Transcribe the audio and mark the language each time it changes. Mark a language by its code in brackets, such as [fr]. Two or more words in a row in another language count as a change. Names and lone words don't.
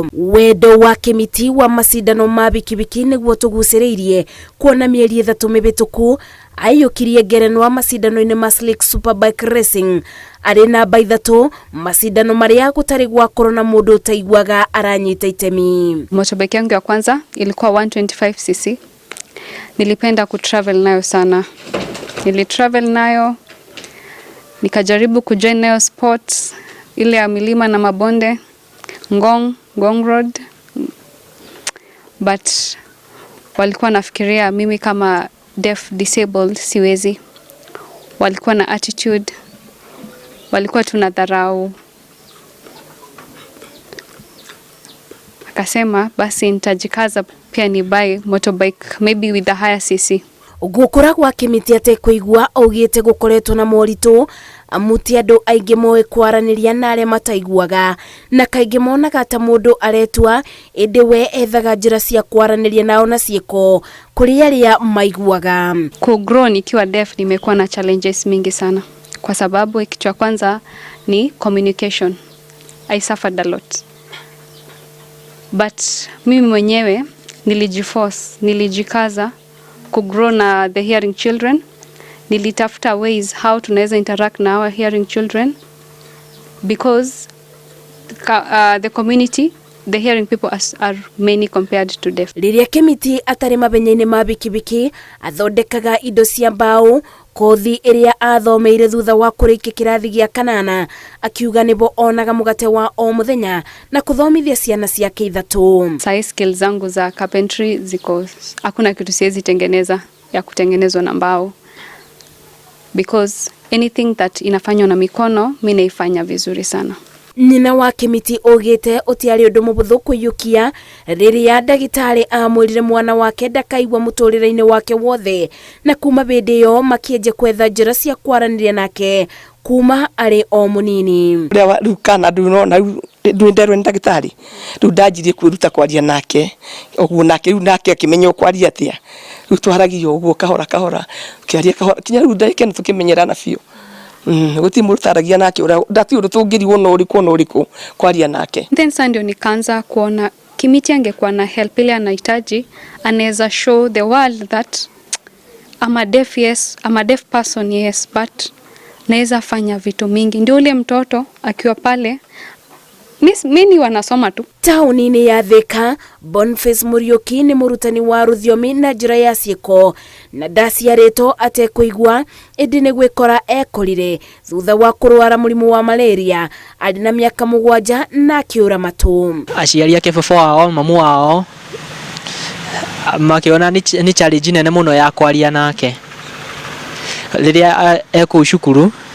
[ki] Wendo wa Kimiti wa macindano ma bikibiki nĩguo tũgucĩrĩirie kuona mĩeri 3 mĩbĩtũku aiyũkirie ngerenwa macindano-inĩ ma Slick Superbike Racing arĩ namba 3 macindano marĩa gũtarĩ gwakorwo na mũndũ ũtaiguaga aranyita itemi. [sw] Motorbike yangu ya kwanza ilikuwa 125cc. Nilipenda kutravel nayo sana. Nilitravel nayo nikajaribu kujoin nayo sports ile ya milima na mabonde Ngong Road, but walikuwa nafikiria mimi kama [en] deaf disabled [sw] siwezi. Walikuwa na attitude, walikuwa tunadharau. Akasema basi nitajikaza pia ni buy motorbike [en] maybe with a higher cc. [ki] Gũkũra gwa Kimiti ate kũigua augĩte gũkoretwo na moritũ amu ti andũ aingĩ moĩ kwaranĩria na arĩa mataiguaga na kaingĩ monaga ta mũndũ aretua ĩndĩ we ethaga njĩra cia kwaranĩria nao na ciĩko kũrĩ arĩa maiguaga. [sw] Kugrow nikiwa deaf nimekuwa na challenges mingi sana kwa sababu kitu cha kwanza ni communication. [en] I suffered a lot. But [sw] mimi mwenyewe nilijikaza kugrow na [en] the hearing children. Nilitafuta ways how tunaweza interact na our hearing children because the community, the hearing people are many compared to deaf. [ki] Rĩrĩa Kimiti atarĩ mabenya-inĩ ma bikibiki athondekaga indo cia mbaũ kothi ĩrĩa athomeire thutha wa kũrĩkia kĩrathi gĩa 8 akiuga nĩbo onaga mũgate wa o mũthenya na kũthomithia ciana ciake 3. [sw] Sai skills zangu za carpentry ziko, hakuna kitu siwezi tengeneza ya kutengenezwa na mbao [en] because anything that [sw] inafanywa na mikono mimi naifanya vizuri sana. [ki] Nyina wa Kimiti ogĩte ũtiarĩ ũndũ mũbũthũ kũiyũkia rĩrĩa ndagĩtarĩ amwĩrire mwana wake ndakaigua mũtũrĩre-inĩ wake wothe na kuma bĩndĩ ĩyo makĩenja kwetha njĩra cia kwaranĩria nake kuma arĩ o mũnini. rĩu kana ndunona nderwo nĩ ndagĩtarĩ rĩu ndanjirie kwĩruta kwaria nake ũguo nake rĩu nake akĩmenya kwaria atĩa rĩu twaragio ũguo kahora kĩaria kahora kinya rĩu ndakĩna tũkĩmenyerana biũ. Guti murutaragia nake ndati undu tungiriwo no uriku kwaria nake. [sw] Then Sunday nikaanza kuona Kimiti angekuwa na help ile anahitaji, anaweza [en] show the world that I'm a deaf person, yes, but [sw] naweza fanya vitu mingi. Ndio ule mtoto akiwa pale mimi wanasoma tu. [ki] Taũni-inĩ ya Thika, Boniface Muriuki nĩ mũrutani wa rũthiomi na njĩra ya ciĩko na ndaciarĩtwo atekũigua ĩndĩ nĩ gwĩkora ekũrire thutha wa kũrwara mũrimũ wa malaria arĩ na mĩaka 7 na akĩũra matũ. Aciari ake [sw] baba wao mamu wao [ki] makiona ni challenge nene mũno ya kwaria nake rĩrĩa ekũu cukuru.